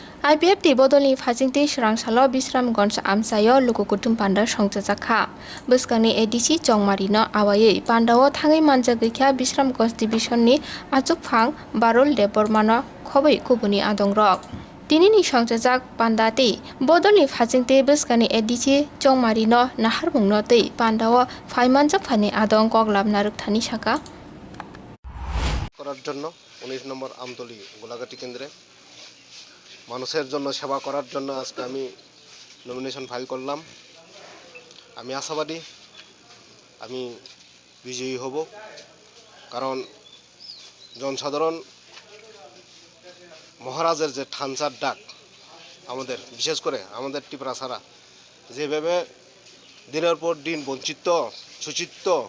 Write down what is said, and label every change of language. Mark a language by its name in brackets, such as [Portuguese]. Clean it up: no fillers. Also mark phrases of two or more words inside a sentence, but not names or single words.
[Kok Borok] IPF ti bodolni phajingti srangsalo Bisramganj amsayo lukukutum panda songchakha bwskangni ADC chongmarino awayei pandao thangai manja gikha Bisramganj division ni achukphang Barul Debormano khobei kubuni adongrok tinini songchajak pandati bodolni phajingti bwskangni ADC chongmarino naharmungno tei pandao phaimanja phani adong koglabna rukthani saka [Bangla] করার জন্য 19 নম্বর আমতলী গোলাঘাটি কেন্দ্রে মানুষের জন্য সেবা করার জন্য আজকে আমি নমিনেশন ফাইল করলাম। আমি আশাবাদী আমি বিজয়ী হব, কারণ জনসাধারণ মহারাজের যে ঠানচার ডাক আমাদের, বিশেষ করে আমাদের টিপরাছাড়া যেভাবে দিনের পর দিন বঞ্চিত শোষিত,